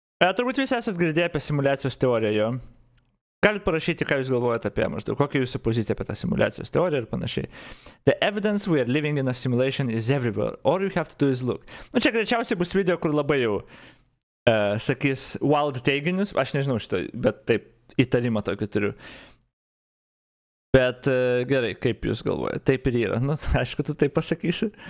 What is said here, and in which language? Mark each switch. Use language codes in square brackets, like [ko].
[lt] Turbūt visi esat girdėję apie simuliacijos teoriją jo. Galit parašyti, ką jūs galvojate apie maždaug, kokia jūsų pozicija apie tą simuliacijos teoriją ir panašiai. [en] The evidence we are living in a simulation is everywhere. All you have to do is look. [lt] Nu čia greičiausiai bus video, kur labai jau sakys wild teiginius. Aš nežinau šito, bet taip įtarimą tokį turiu. Bet gerai, kaip jūs galvojate? Taip ir yra. Nu, aišku, tu taip pasakysi.